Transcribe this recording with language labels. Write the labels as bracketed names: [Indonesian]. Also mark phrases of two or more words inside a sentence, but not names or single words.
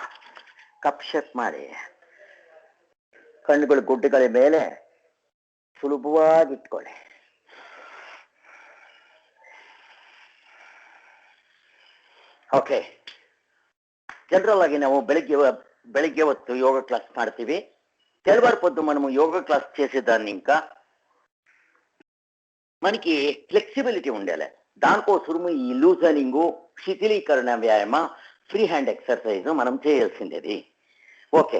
[Kannada] ಕಪ್ ಶೇಪ್ ಮಾಡಿ, ಕಣ್ಣುಗಳು ಗುಡ್ಡಗಳ ಮೇಲೆ ಸುಲಭವಾಗಿ ಇಟ್ಕೊಳ್ಳಿ. ಓಕೆ. ಜನರಲ್ ಆಗಿ ನಾವು ಬೆಳಿಗ್ಗೆ ಹೊತ್ತು యోగ క్లాస్ ಮಾಡ್ತೀವಿ. [Telugu] తెల్లవారు పొద్దు మనము యోగా క్లాస్ చేసేదాన్ని ఇంకా మనకి ఫ్లెక్సిబిలిటీ ఉండాలి. దానికోసము ఈ లూజనింగ్, శిథిలీకరణ వ్యాయామ, ఫ్రీ హ్యాండ్ ఎక్సర్సైజ్ మనం చేయాల్సిందేది. ఓకే.